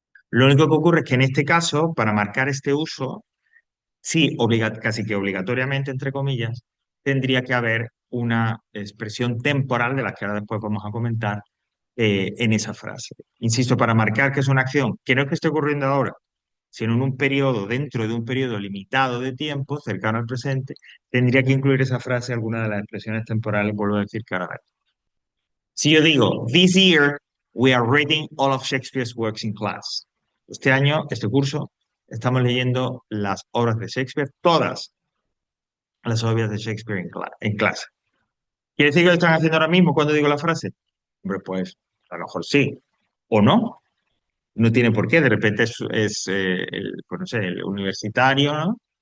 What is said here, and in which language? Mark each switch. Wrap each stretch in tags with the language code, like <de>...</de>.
<es>Lo único que ocurre es que en este caso, para marcar este uso, sí, casi que obligatoriamente, entre comillas, tendría que haber una expresión temporal, de la que ahora después vamos a comentar, en esa frase. Insisto, para marcar que es una acción que no es que esté ocurriendo ahora, sino en un periodo, dentro de un periodo limitado de tiempo, cercano al presente, tendría que incluir esa frase alguna de las expresiones temporales, vuelvo a decir que ahora veré. Si yo digo,</es> <en>this year we are reading all of Shakespeare's works in class.</en> <es>Este año, este curso, estamos leyendo las obras de Shakespeare, todas las obras de Shakespeare en clase. ¿Quiere decir que lo están haciendo ahora mismo cuando digo la frase? Hombre, pues a lo mejor sí, o no. No tiene por qué, de repente pues no sé, el universitario, ¿no?</es>